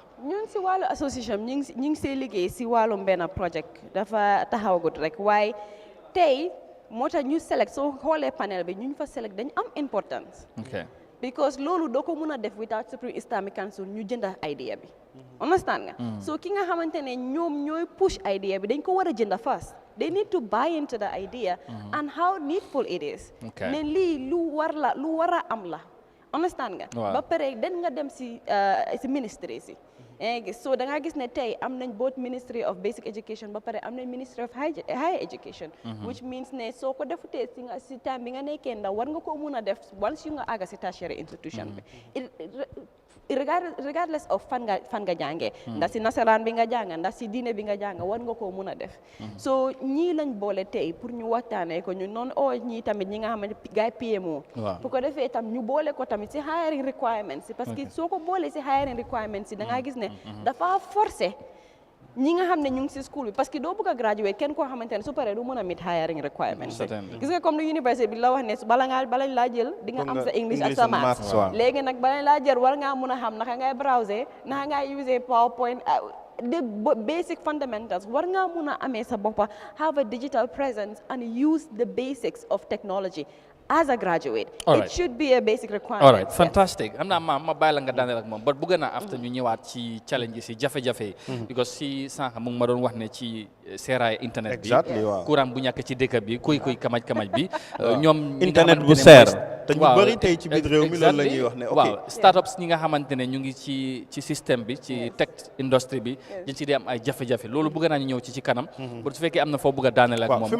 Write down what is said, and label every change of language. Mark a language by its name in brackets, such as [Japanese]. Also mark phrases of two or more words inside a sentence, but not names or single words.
[Wolof] ñun si wàllu association ñu ngi see liggéey si wàllum benn project dafa taxawagut rek waaye tey moo tax ñu select soo xoolee panel bi ñu fa select dañ am [English] importance because [Wolof] loolu doo ko mën a def [English] without Supreme Islamic Council [Wolof] ñu jënda idea bi understand nga so ki nga xamante ne ñoom ñooy [English] push idea [Wolof] bi dañ ko war a jënda [English] first they need to buy into the idea and how needful it is [Wolof] ne lii lu war a am la understand nga ba pare den nga dem si ministry si so da nga gis ne tey am nañ [English] both Ministry of Basic Education [Wolof] ba pare am nañ [English] Ministry of Higher Education which means [Wolof] ne soo ko defutee si time bi nga nekkee ndaw war nga ko mun a def once yu nga àgga si [English] tertiary institution [Wolof] bi [English] regardless of [Wolof] fan nga jàngee ndax si nasaraan bi nga jàng ndax si diine bi nga jàng war nga koo mun a def so ñii lañ boole tey pour ñu waxtaanee ko ñu noonu ñii tamit ñi nga xamante gaay PMO pour ko defee tam ñu boole ko tamit si [English] hiring requirements [Wolof] si parce que soo ko boolee si [English] hiring requirements [Wolof] si da ngaa gis ne dafa forcé ñi nga xam ne ñu ngi si school bi [French] parce que [Wolof] doo bëgg a graduate kenn koo xamante ne su paree du mën a [English] meet hiring requirements [Wolof] gis nga comme lu université bi la wax ne balañ laa jël di nga am sa English ak sa maths léegi nag balañ laa jël war ngaa mun a xam naka ngay browser naka ngay user PowerPoint [English] the basic fundamentals [Wolof] war ngaa mun a amee sa boppa [English] have a digital presence and use the basics of technology as a graduate. It should be a basic requirement. All right, fantastic. I'm not [Wolof] ma bàyyi la nga daaneel ak moom but bëgg naa after ñu ñëwaat ci challenges yi jafe-jafe because si sànq mu ngi ma doon wax ne ci seeraay internet bi courant bu ñàkk ci dëkk bi kuy kamaj bi ñoom internet bu seer te ñu bëri tey ci biir réew mi loolu la ñuy wax ne waaw startups ñi nga xamante ne ñu ngi ci système bi ci [English] tech industry [Wolof] bi ñu ci di am ay jafe-jafe loolu bëgg naa ñu ñëw ci kanam bu fekkee am na foo bëgg a daaneel ak moom